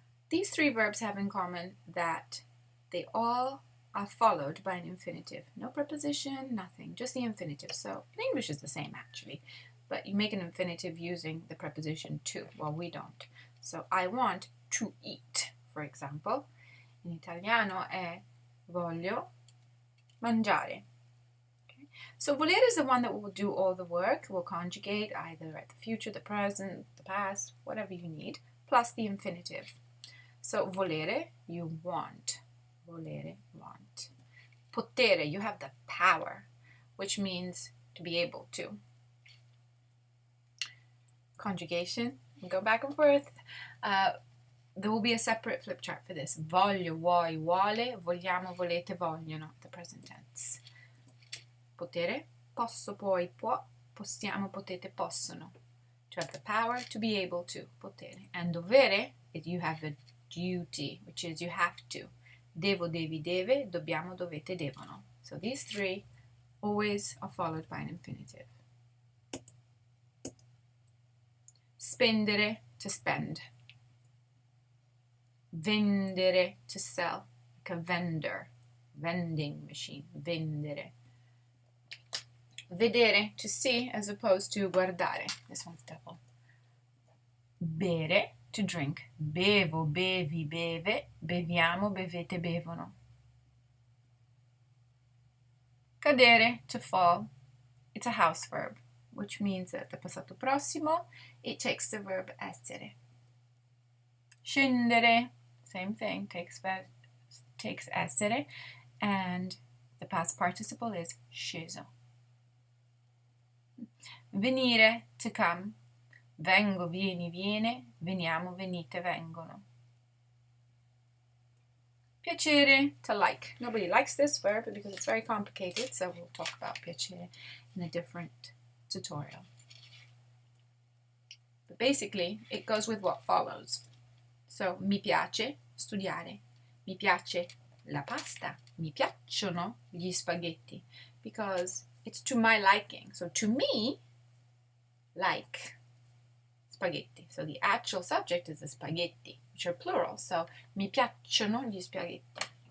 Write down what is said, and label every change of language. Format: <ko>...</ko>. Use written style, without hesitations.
<en>These three verbs have in common that they all are followed by an infinitive. No preposition, nothing, just the infinitive. So in English it's the same actually, but you make an infinitive using the preposition to. Well, we don't. So I want to eat, for example.</en> <it>In Italiano è voglio mangiare.</it> <en>Okay. So volere is the one that will do all the work, will conjugate either at the future, the present, the past, whatever you need, plus the infinitive. So volere, you want. Volere, want. Potere, you have the power, which means to be able to. Conjugation, we go back and forth. There will be a separate flip chart for this.</en> <it>Voglio, vuoi, vuole, vogliamo, volete, vogliono,</it> <en>the present tense.</en> <it>Potere, posso, puoi, può, possiamo, potete, possono.</it> <en>To have the power, to be able to, potere. And dovere, you have a duty, which is you have to.</en> <it>Devo, devi, deve, dobbiamo, dovete, devono.</it> <en>So these three always are followed by an infinitive. Spendere, to spend. Vendere, to sell, like a vendor, vending machine, vendere. Vedere, to see, as opposed to guardare. This one's double. Bere, to drink.</en> <it>Bevo, bevi, beve, beviamo, bevete, bevono.</it> <en>Cadere, to fall. It's a house verb, which means that the passato prossimo, it takes the verb essere. Scendere, same thing, takes essere, and the past participle is sceso. Venire, to come.</en> <it>Vengo, vieni, viene, veniamo, venite, vengono.</it> <en>Piacere, to like. Nobody likes this verb because it's very complicated, so we'll talk about piacere in a different tutorial. But basically, it goes with what follows.</en> <it>So, mi piace studiare, mi piace la pasta, mi piacciono gli spaghetti,</it> <en>because it's to my liking. So, to me, like spaghetti. So, the actual subject is the spaghetti, which are plural.</en> <it>So, mi piacciono gli spaghetti.</it>